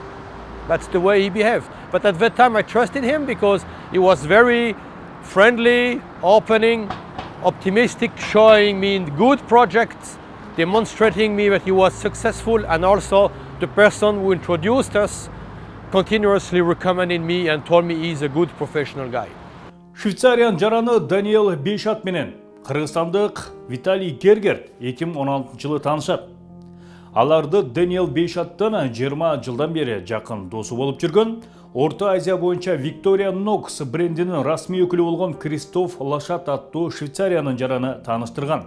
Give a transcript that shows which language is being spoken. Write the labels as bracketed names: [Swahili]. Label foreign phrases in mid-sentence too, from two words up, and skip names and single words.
[English] That's the way he behaved. But at that time I trusted him because he was very friendly, opening, optimistic, showing me good projects, demonstrating me that he was successful, and also the person who introduced us continuously recommended me and told me he's a good professional guy. [Kyrgyz] Швейцариянын жараны Даниэл Бейшат менен кыргызстандык Виталий Гергерт 2016 жылы таанышат. Аларды Даниэл Бейшаттан 20 жылдан бери жакын досу болуп жүргөн, Орто Азия боюнча Виктория Нокс брендинин расмий өкүлү болгон Кристоф Лашат аттуу Швейцариянын жараны тааныштырган.